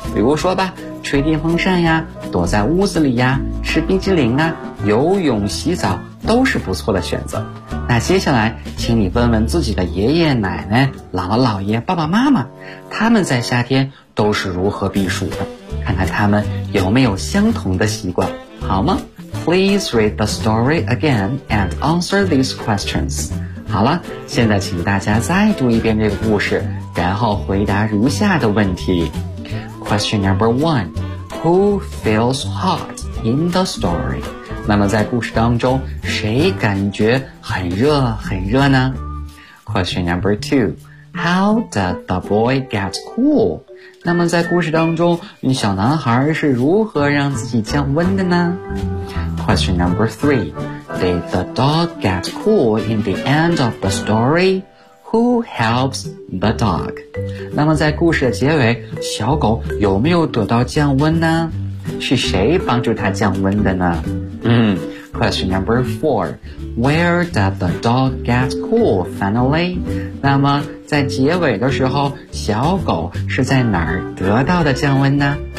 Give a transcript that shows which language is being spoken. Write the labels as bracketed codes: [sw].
[zh] 比如说吧，吹电风扇呀，躲在屋子里呀，吃冰激凌啊，游泳洗澡都是不错的选择。那接下来请你问问自己的爷爷奶奶、姥姥姥爷、爸爸妈妈，他们在夏天都是如何避暑的，看看他们有没有相同的习惯，好吗？ [en] Please read the story again and answer these questions. [zh] 好了，现在请大家再读一遍这个故事，然后回答如下的问题。 [en] Question number one, Who feels hot in the story? [zh] 那么在故事当中，谁感觉很热很热呢？ [en] Question number two, How did the boy get cool? [zh] 那么在故事当中，小男孩是如何让自己降温的呢？ [en] Question number three, Did the dog get cool in the end of the story? Who helps the dog? [zh] 那么在故事的结尾，小狗有没有躲到降温呢？是谁帮助它降温的呢？ [en] Question number four. Where does the dog get cool finally? [zh] 那么在结尾的时候，小狗是在哪儿得到的降温呢？